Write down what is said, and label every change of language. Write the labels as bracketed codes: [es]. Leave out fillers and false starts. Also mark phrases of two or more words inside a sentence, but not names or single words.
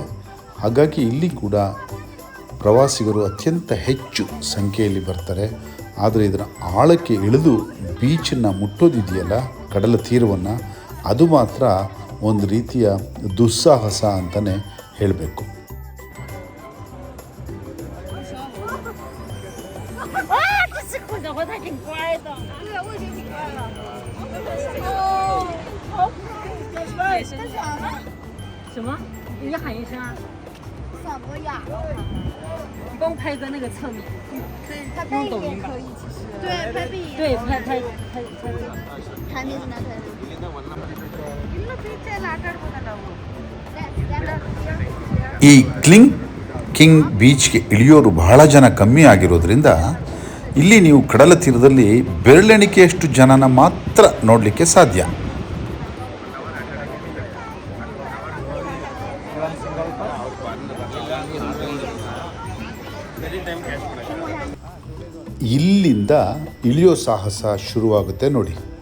[kn] ಹಾಗಾಗಿ ಇಲ್ಲಿ ಕೂಡ ಪ್ರವಾಸಿಗರು ಅತ್ಯಂತ ಹೆಚ್ಚು ಸಂಖ್ಯೆಯಲ್ಲಿ ಬರ್ತಾರೆ. ಆದರೆ ಇದರ ಆಳಕ್ಕೆ ಇಳಿದು ಬೀಚನ್ನು ಮುಟ್ಟೋದಿದೆಯಲ್ಲ, ಕಡಲ ತೀರವನ್ನು, ಅದು ಮಾತ್ರ ಒಂದು ರೀತಿಯ ದುಸ್ಸಾಹಸ ಅಂತಲೇ ಹೇಳಬೇಕು. [zh] 什么？你喊一声啊！什么呀？你帮我拍个那个侧面。可以，他背影也可以，其实。对，拍背影。对，拍。还没是哪台的？ [kn] ಇಲ್ಲ ಫ್ಯೂಚರ್ ಆಟಾಡ್ಬೋದಲ್ಲ ಅವು. ಈ ಕ್ಲಿಂಕಿಂಗ್ ಬೀಚ್ಗೆ ಇಳಿಯೋರು ಬಹಳ ಜನ ಕಮ್ಮಿ ಆಗಿರೋದ್ರಿಂದ ಇಲ್ಲಿ ನೀವು ಕಡಲ ತೀರದಲ್ಲಿ ಬೆರಳೆಣಿಕೆಯಷ್ಟು ಜನನ ಮಾತ್ರ ನೋಡಲಿಕ್ಕೆ ಸಾಧ್ಯ. ಇಲ್ಲಿಂದ ಇಳಿಯೋ ಸಾಹಸ ಶುರುವಾಗುತ್ತೆ ನೋಡಿ.